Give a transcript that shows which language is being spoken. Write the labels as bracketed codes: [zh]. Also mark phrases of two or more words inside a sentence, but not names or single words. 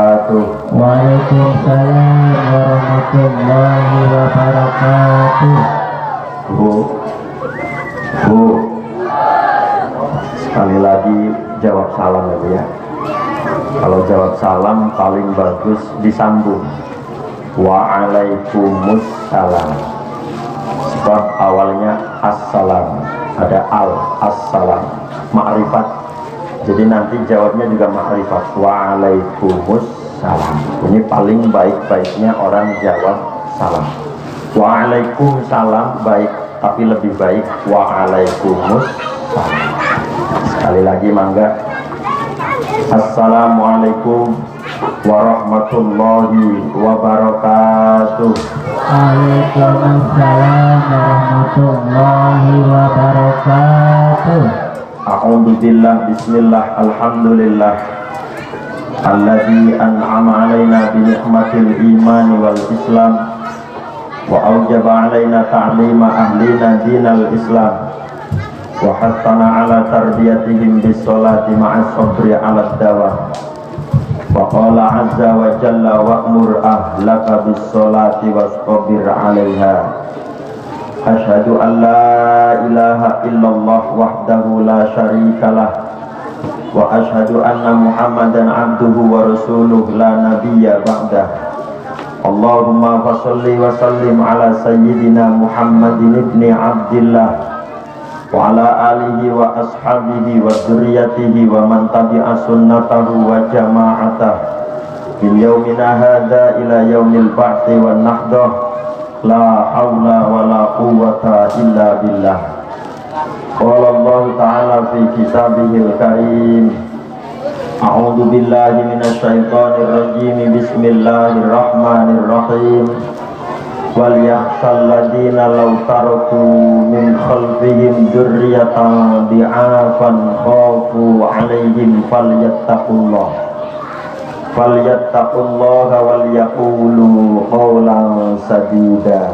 [ar] wabarakatuh. وعليكم السلام ورحمة الله وبركاته. [id] Bu, sekali lagi jawab salam ya Bu ya. Kalau jawab salam paling bagus disambung Waalaikumsalam. Sebab awalnya assalam, ada assalam, ma'rifat. Jadi nanti jawabnya juga ma'rifat. Waalaikumsalam. Ini paling baik-baiknya orang jawab salam. Waalaikumsalam baik, tapi lebih baik Waalaikumsalam. Sekali lagi mangga. [ar] السلام عليكم ورحمة الله وبركاته. وعليكم السلام ورحمة الله وبركاته. أعوذ بالله بسم الله الحمد لله الذي أنعم علينا بنعمة الإيمان والإسلام وأوجب علينا تعليم أهلينا دين الإسلام وحثنا على تربيتهم بالصلاة مع الصبر على الدوام. وقال عز وجل وأمر أهلك بالصلاة واصطبر عليها. أشهد أن لا إله إلا الله وحده لا شريك له وأشهد أن محمدا عبده ورسوله لا نبي بعده. اللهم فصل وسلم على سيدنا محمد ابن عبد الله وعلى آله وأصحابه وذريته ومن تبع سنته وجماعته من يومنا هذا إلى يوم البعث والنهضة. لا حول ولا قوة إلا بالله. قال الله تعالى في كتابه الكريم. أعوذ بالله من الشيطان الرجيم. Bismillahirrahmanirrahim. وليخش الذين لو تركوا من خلفهم ذرية ضعافا خافوا عليهم فليتقوا الله وليقولوا قولا سديدا.